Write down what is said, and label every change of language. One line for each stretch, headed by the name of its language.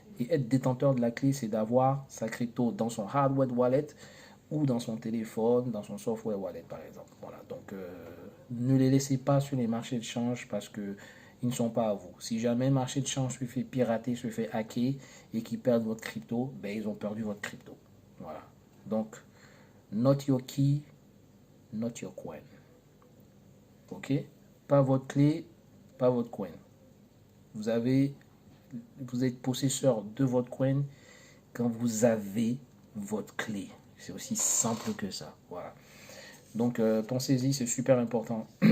French: Et être détenteur de la clé, c'est d'avoir sa crypto dans son hardware wallet ou dans son téléphone, dans son software wallet, par exemple. Voilà. Donc, ne les laissez pas sur les marchés de change parce que ils ne sont pas à vous. Si jamais le marché de change se fait pirater, se fait hacker et qu'ils perdent votre crypto, ben, ils ont perdu votre crypto. Voilà.
English: Donc, not your key, not your coin. OK?
French: Pas votre clé, pas votre coin. Vous avez, vous êtes possesseur de votre coin quand vous avez votre clé. C'est aussi simple que ça. Voilà. Donc, pensez-y, c'est super important.